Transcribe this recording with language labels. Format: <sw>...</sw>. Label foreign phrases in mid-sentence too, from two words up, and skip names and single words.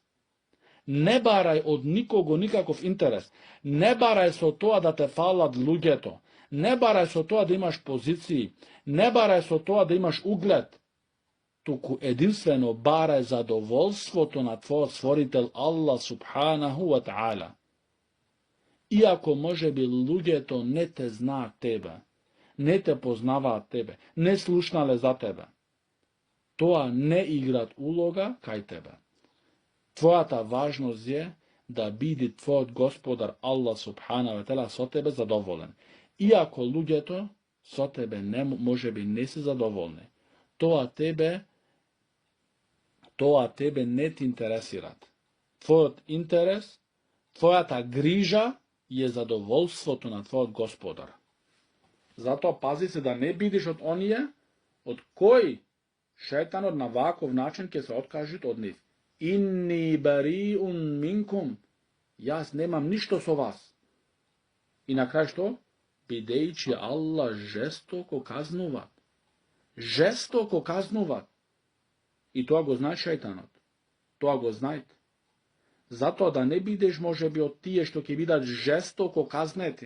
<mk>Не барај од никого никаков интерес. Не барај со тоа да те фалат луѓето. Не барај со тоа да имаш позиции. Не барај со тоа да имаш углед. Туку единствено барај задоволството на твојот створител Аллах</mk> <ar>سبحانه وتعالى.</ar> <mk>Иако може би луѓето не те знаат тебе, не те познаваат тебе, не слушнале за тебе, тоа не играт улога кај тебе. Твојата важност е да биде твојот Господар Аллах</mk> <ar>سبحانه وتعالى</ar> <mk>со тебе задоволен. Иако луѓето со тебе може би не се задоволни, тоа тебе не ти интересират. Твојот интерес, твојата грижа е задоволството на твојот Господар. Затоа пази се да не бидеш од оние од кои шејтанот на ваков начин ќе се откажат од нив.</mk> <ar>إني بريء منكم.</ar> <mk>Јас немам ништо со вас. И на крај што? Бидејќи Аллах жестоко казнува. Жестоко казнува. И тоа го знае шејтанот. Тоа го знаете. Затоа да не бидеш можеби од тие што ќе бидат жестоко казнети.</mk>